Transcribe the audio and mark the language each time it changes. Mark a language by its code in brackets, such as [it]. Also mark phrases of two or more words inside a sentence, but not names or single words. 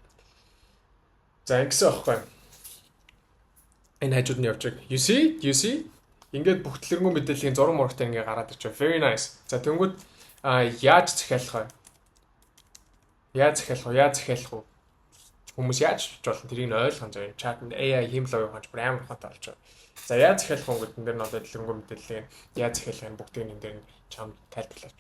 [mn] За ингэсэн аахгүй. Энэ хажууд нь явж байгаа. [en] You see? [mn] Ингээд бүх дэлгэрэнгүй мэдээллийн зураг мурагтай ингээ гараад ирж байгаа. [en] Very nice. [mn] За тэнгүүд яаж захиалах вэ? Яаж захиалах вэ? Хүмүүс яаж болон тэрийг нь ойлгох нь заяа. Чат нь AI хиймэл оюуханч бүр амар хатаа болж байгаа. За яаж захиалах вэ гэдэг нь одоо дэлгэрэнгүй мэдээллийг яаж захиалах нь бүгдийг энэ дээр чамд тайлбарлаач.